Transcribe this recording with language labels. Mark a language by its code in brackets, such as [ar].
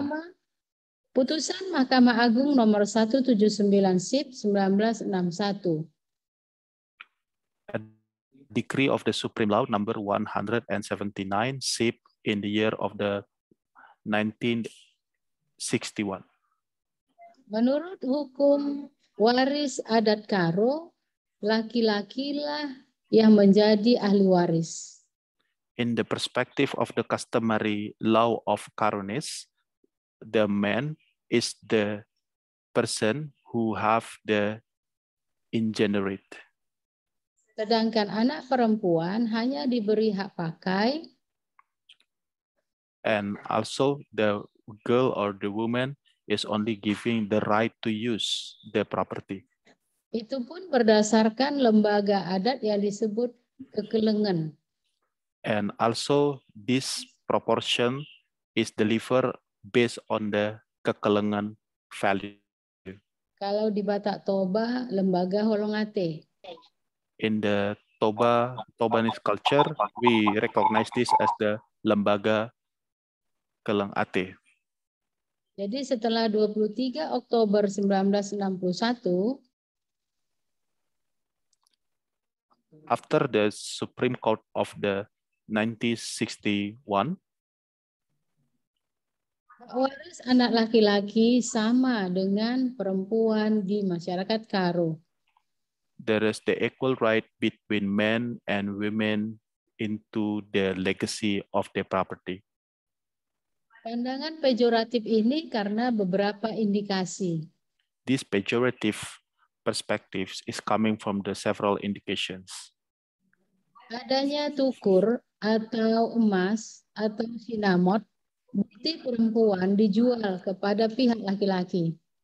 [id] pertama, putusan Mahkamah Agung nomor 179 SIP 1961. [en] A decree of the Supreme Law number 179 SIP in the year of the 1961. [id] Menurut hukum waris adat Karo, laki-lakilah yang menjadi ahli waris. [en] In the perspective of the customary law of Karonis, the man is the person who have the ingenerate. [id] Sedangkan anak perempuan hanya diberi hak pakai, [en] And also the girl or the woman is only giving the right to use the property. [id] itu pun berdasarkan lembaga adat yang disebut kekelengan. [en] And also this proportion is delivered based on the kekelengan value. [id] Kalau di Batak Toba, lembaga Holongate. [en] In the Tobanese culture, we recognize this as the lembaga Keleng Ate. [id] Jadi setelah 23 Oktober 1961, [en] After the Supreme Court of the 1961, [id] waris anak laki-laki sama dengan perempuan di masyarakat Karo. [en] there is the equal right between men and women into the legacy of their property. [id] Pandangan pejoratif ini karena beberapa indikasi. [en] This pejorative perspectives is coming from the several indications. [id] Adanya tukur atau emas atau sinamot, bukti perempuan dijual kepada pihak laki-laki.